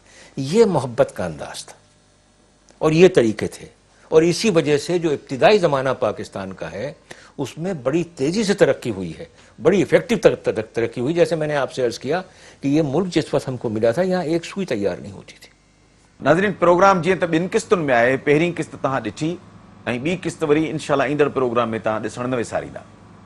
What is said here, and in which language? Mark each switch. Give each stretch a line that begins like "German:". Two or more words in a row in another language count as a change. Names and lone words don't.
Urdu: یہ محبت کا انداز تھا اور یہ طریقے تھے. اور اسی وجہ سے جو ابتدائی زمانہ پاکستان کا ہے اس میں بڑی تیزی سے ترقی ہوئی ہے، بڑی ایفیکٹو ترقی ہوئی. جیسے میں نے آپ سے عرض کیا کہ یہ ملک جس وقت ہم کو ملا تھا یہاں ایک سوئی تیار نہیں ہوتی تھی.
Sindhi: ناظرین، پروگرام جی تو 2 قسطن میں آئے. پہری قسط تہاں ڈٹھی، ॿी قسط وری انشاءاللہ ईंदड़ प्रोग्राम में तव्हां ॾिसण न विसारींदा.